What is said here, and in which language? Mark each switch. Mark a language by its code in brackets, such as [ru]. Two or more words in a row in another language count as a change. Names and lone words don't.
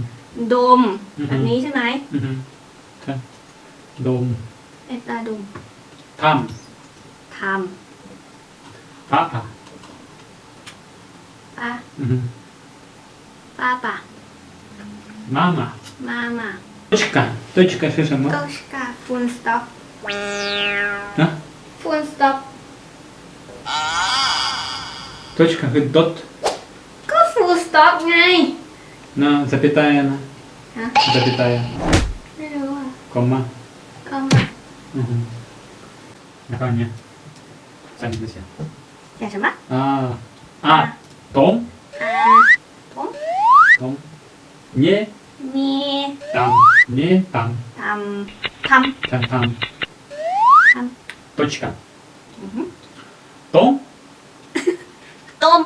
[th] ดมแบบนี้ใช่ไหม ใช่ดม เอตาดม ท ท ำป้าป่า ำป้าป่า มาม่า มามา [zh] точка是什么 [th] ก็ชกา [en] full stop [th] นะ [en] full stop [th] точка คือ dot ก็ [en] full stop [th] ไง [ru] на запятая на [th] ฮะ [ru] запятая [th] ไม่รู้อ่ะ [ru] комма [th] ก็มา [zh] 然后呢上面这些写什么 [ru] том [th] ผม [ru] том не [th] มี [ru] там не там [th] ทำ [ru] там [th] ท [ru] точка [th] ำ [ru] том [th] ต้ม